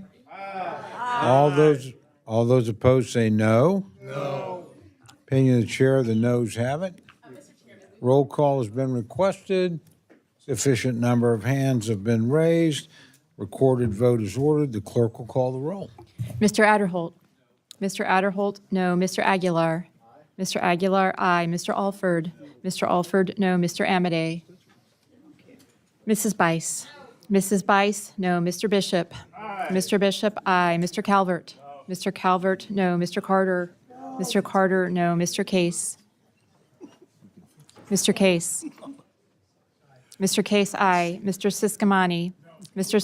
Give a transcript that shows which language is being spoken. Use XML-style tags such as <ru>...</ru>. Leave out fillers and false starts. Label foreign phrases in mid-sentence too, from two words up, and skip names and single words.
<en>Aye. All those opposed say no. No. Opinion of the chair, the noes have it. Roll call has been requested. Sufficient number of hands have been raised. Recorded vote is ordered. The clerk will call the roll. Mr. Adderholt. Mr. Adderholt, no. Mr. Aguilar. Mr. Aguilar, aye. Mr. Alford. Mr. Alford, no. Mr. Amadei. Mrs. Bice. Mrs. Bice, no. Mr. Bishop. Mr. Bishop, aye. Mr. Calvert. Mr. Calvert, no. Mr. Carter. Mr. Carter, no. Mr. Case. Mr. Case. Mr. Case, aye. Mr. Siscomani. Mr.</en>